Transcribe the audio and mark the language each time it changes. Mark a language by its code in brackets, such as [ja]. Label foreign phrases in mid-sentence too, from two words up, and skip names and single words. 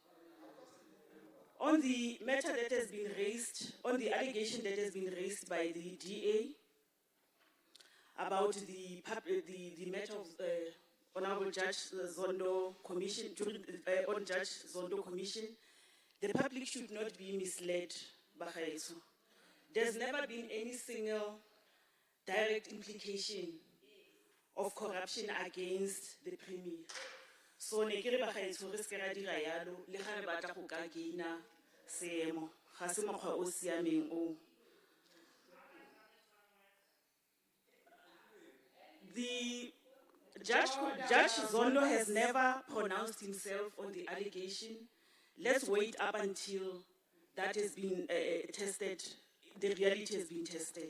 [en] On the matter that has been raised, on the allegation that has been raised by the DA about the matter of Honorable Judge Zondo Commission, on Judge Zondo Commission, the public should not be misled, Bagaeso. There's never been any single direct implication of corruption against the Premier. So, [tn] ne kere Bagaeso re se ra dira yalo, le ga re batla go ka gaina seemo, ga se mokgwa o siameng o. [en] The Judge Zondo has never pronounced himself on the allegation. Let's wait up until that has been tested, the reality has been tested.